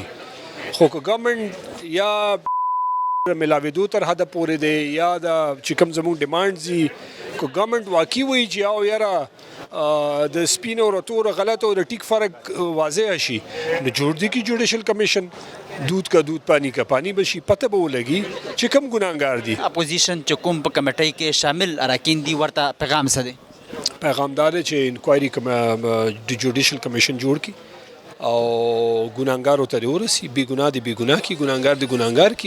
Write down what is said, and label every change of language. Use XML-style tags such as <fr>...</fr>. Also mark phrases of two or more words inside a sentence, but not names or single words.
<ps>خو که ګورنمنټ یا ملاوېدو تر حده پورې دی یا د چې کوم زموږ ډیمانډز دي، که ګورنمنټ واقعي وایي چې او یاره د سپین او تور غلط او د ټیک فرق واضح شي، نو جوړ دی کی</ps> <en>judicial commission,</en> <ur>دودھ کا دودھ پانی کا پانی</ur> <ps>بشي، پته به ولګي چې کوم ګناهګار دي. اپوزیشن چې کوم په کمیټۍ کې شامل اراکین دي ورته پیغام څه دی؟ پیغام دا دی چې انکوایري د</ps> <en>judicial commission</en> <ps>جوړ کړي او ګناهګارو ته ورسي، بې ګناه دي بې ګناه کړي، ګناهګار دي ګناهګار کړي.</ps>